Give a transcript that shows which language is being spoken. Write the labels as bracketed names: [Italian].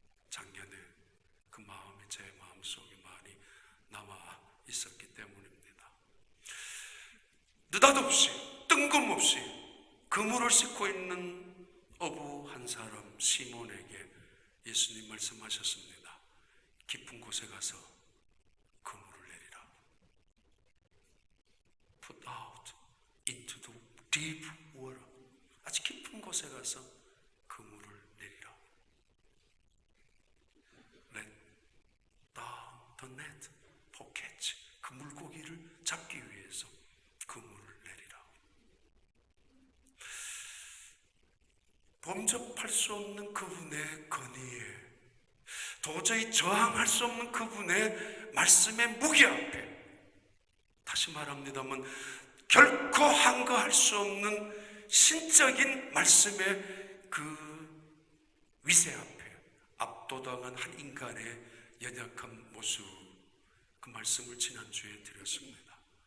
[Korean] 작년에 그 마음이 제 마음속에 많이 남아 있었기 때문입니다. 느닷없이 뜬금없이 그물을 싣고 있는 어부 한 사람 시몬에게 예수님 말씀하셨습니다. 깊은 곳에 가서 그물을 내리라. [English] Put out into the deep water. [Korean] 아주 깊은 곳에 가서 그물을 내리라. [English] Let down the net for catch. [Korean] 그 물고기를 잡기 위해서 그물을 내리라. 범접할 수 없는 그분의 건의에, 도저히 저항할 수 없는 그분의 말씀의 무게 앞에, 다시 말합니다만 결코 항거할 수 없는 신적인 말씀의 그 위세 앞에 압도당한 한 인간의 연약한 모습, 그 말씀을 지난주에 드렸습니다.